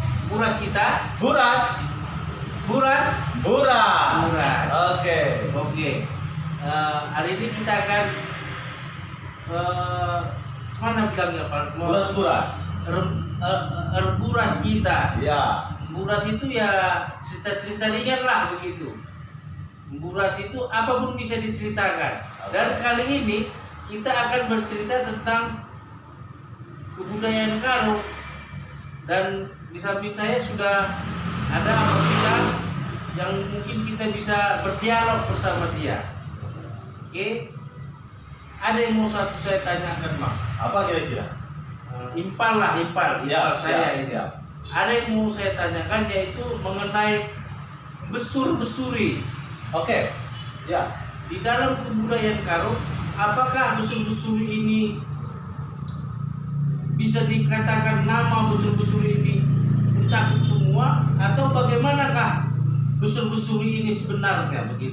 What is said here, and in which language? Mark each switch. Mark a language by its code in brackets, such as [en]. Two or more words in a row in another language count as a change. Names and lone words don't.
[id] buras kita. Buras. Buras. Buras. Buras. Oke. Oke. Hari ini kita akan mana bilangnya Pak? Buras-buras. Buras kita. Ya. Buras itu ya cerita-cerita ringan lah begitu. Buras itu apapun bisa diceritakan. Dan kali ini kita akan bercerita tentang kebudayaan Karo. Dan di samping saya sudah ada abang kita yang mungkin kita bisa berdialog bersama dia. Oke? Ada yang mau saya tanyakan, Bang. Apa kira-kira? Impal lah, impal saya ini. Siap. Ada yang mau saya tanyakan yaitu mengenai besur-besuri. Oke. Ya. Di dalam kebudayaan Karo, apakah besur-besuri ini bisa dikatakan nama besur-besuri ini mencakup semua atau bagaimanakah besur-besuri ini sebenarnya begitu?